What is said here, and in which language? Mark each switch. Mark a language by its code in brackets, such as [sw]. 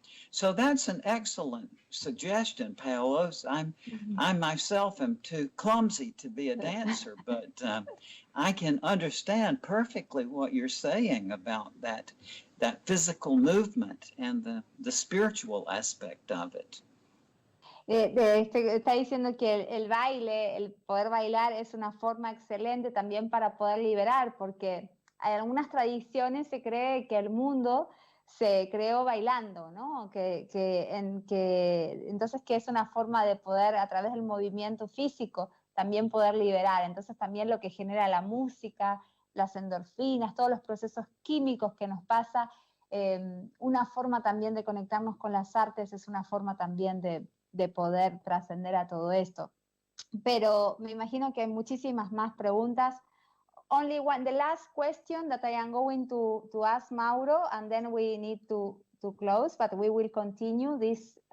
[en] So that's an excellent suggestion, Paolos. I myself am too clumsy to be a dancer, but I can understand perfectly what you're saying about that physical movement and the spiritual aspect of it. [es] Está diciendo que el baile, el poder bailar, es una forma excelente también para poder liberar, porque en algunas tradiciones se cree que el mundo se creó bailando, ¿no? Entonces que es una forma de poder, a través del movimiento físico, también poder liberar. Entonces también lo que genera la música, las endorfinas, todos los procesos químicos que nos pasa, una forma también de conectarnos con las artes, es una forma también de poder trascender a todo esto. Pero me imagino que hay muchísimas más preguntas. [en] Only one, the last question that I am going to ask Mauro, and then we need to close, but we will continue this.